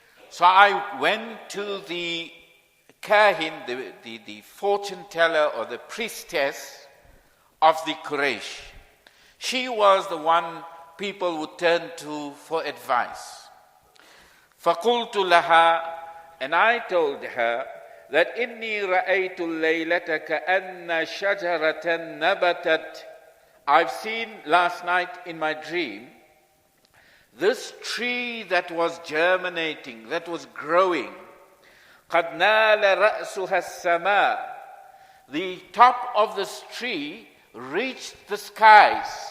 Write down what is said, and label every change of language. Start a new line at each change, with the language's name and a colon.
English: So I went to the Kahin, the fortune teller or the priestess of the Quraysh. She was the one people would turn to for advice.
Arabic: فَقُلْتُ لَهَا.
English: And I told her that
Arabic: إِنِّي رَأَيْتُ اللَّيْلَةَ كَأَنَّ شَجَرَةً نَبَتَتْ.
English: I've seen last night in my dream this tree that was germinating, that was growing.
Arabic: قَدْ نَالَ رَأْسُهَا السَّمَاءِ.
English: The top of this tree reached the skies.